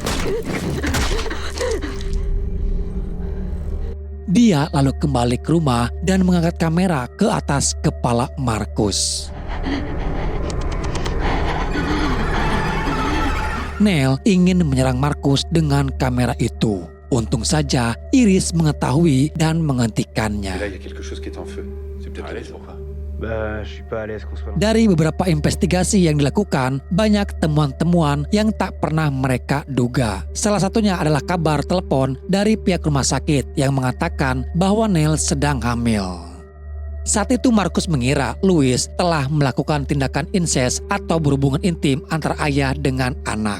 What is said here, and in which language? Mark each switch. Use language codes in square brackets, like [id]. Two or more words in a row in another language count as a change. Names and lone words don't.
[id] Dia lalu kembali ke rumah dan mengangkat kamera ke atas kepala Markus. Neil ingin menyerang Markus dengan kamera itu. Untung saja Iris mengetahui dan menghentikannya. [fr] Là, il y a quelque chose qui est en feu. C'est peut-être la maison. Je suis pas à l'aise qu'on soit. [id] Dari beberapa investigasi yang dilakukan, banyak temuan-temuan yang tak pernah mereka duga. Salah satunya adalah kabar telepon dari pihak rumah sakit yang mengatakan bahwa Neil sedang hamil. Saat itu Markus mengira Louis telah melakukan tindakan incest atau berhubungan intim antara ayah dengan anak.